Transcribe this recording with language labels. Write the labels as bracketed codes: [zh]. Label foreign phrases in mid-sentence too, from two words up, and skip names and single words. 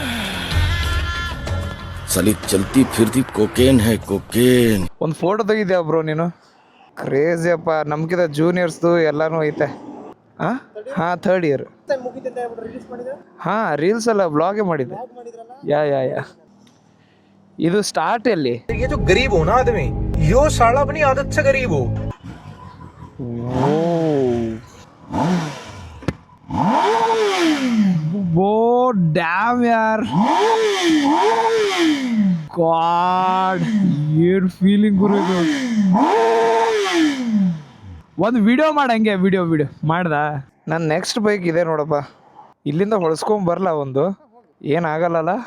[hi] साली चलती फिरती कोकेन है कोकेन. [kn] ಒಂದು ಫೋಟೋ ತೆಗಿದ್ಯಾ ಬ್ರೋ ನೀನು? ಕ್ರೇಜಿ ಅಪ್ಪ. ನಮ್ಗಿಂತ ಜೂನಿಯರ್ಸ್ದು ಎಲ್ಲಾನು ಐತೆ. ಹಾಂ, 3rd ಇಯರ್. ಹಾಂ, ರೀಲ್ಸ್ ಅಲ್ಲ, ಬ್ಲಾಗೇ ಮಾಡಿದ್ದೆ. ಯಾ ಯಾ ಯಾ. ಇದು ಸ್ಟಾರ್ಟ್ ಎಲ್ಲಿ? [hi] ये जो गरीब हो ना आदमी, यो साला अपनी आदत से गरीब हो. वो डैम यार. [kn] ಗಾಡ್, ಏನ್ ಫೀಲಿಂಗ್ ಗುರು ಇದು. ಒಂದು ವಿಡಿಯೋ ಮಾಡಂಗೆ, ವಿಡಿಯೋ ಮಾಡ್ದ. ನನ್ನ [en] next bike [kn] ಇದೆ ನೋಡಪ್ಪ. ಇಲ್ಲಿಂದ ಹೊಳಸ್ಕೊಂಡ್ ಬರಲ್ಲ, ಒಂದು ಏನಾಗಲ್ಲ.